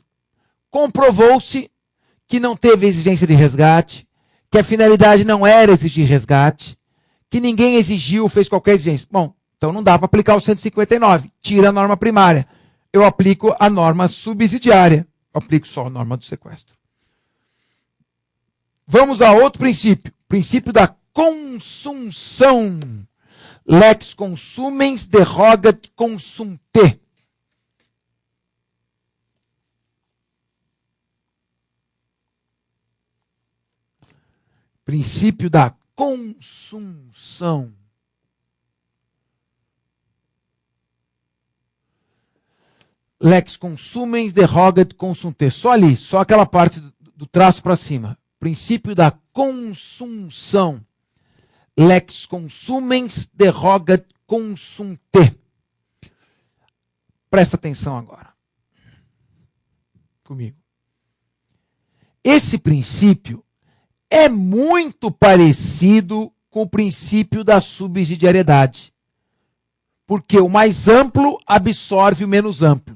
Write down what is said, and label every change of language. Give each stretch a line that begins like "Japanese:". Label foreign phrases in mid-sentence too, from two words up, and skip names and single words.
Portuguese: Comprovou-se que não teve exigência de resgate, que a finalidade não era exigir resgate, que ninguém exigiu, fez qualquer exigência. Bom, então não dá para aplicar o 159. Tira a norma primária. Eu aplico a norma subsidiária. Eu aplico só a norma do sequestro. Vamos a outro princípio. Princípio da consunção.
Latin: Lex consumens derogat consumpte.
Portuguese: Princípio da consunção.
Latin: Lex consumens derogat consumpte.
Portuguese: Só ali, só aquela parte do traço para cima. Princípio da consunção.
Latin: Lex consumens derogat consumpte.
Portuguese: Presta atenção agora. Comigo. Esse princípio é muito parecido com o princípio da subsidiariedade. Porque o mais amplo absorve o menos amplo.